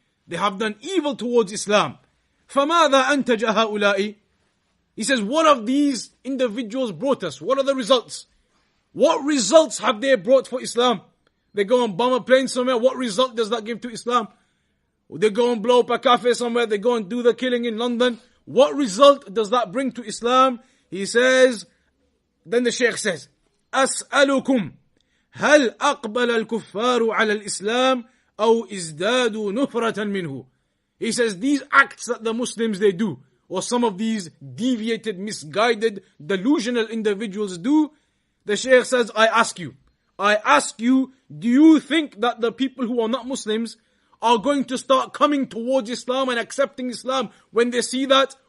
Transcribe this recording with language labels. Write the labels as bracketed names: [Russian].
[English] They have done evil towards Islam. [Arabic] فَمَاذَا أَنْتَجَ هَؤُلَاءِ [English] He says, what have these individuals brought us? What are the results? What results have they brought for Islam? They go and bomb a plane somewhere. What result does that give to Islam? They go and blow up a cafe somewhere. They go and do the killing in London. What result does that bring to Islam? He says, then the Shaykh says, [Arabic] أسألكم هل أقبل الكفار على الإسلام أو ازدادوا نفرة منه. [English] He says, these acts that the Muslims they do, or some of these deviated, misguided, delusional individuals do, the Shaykh says, I ask you, do you think that the people who are not Muslims are going to start coming towards Islam and accepting Islam when they see that?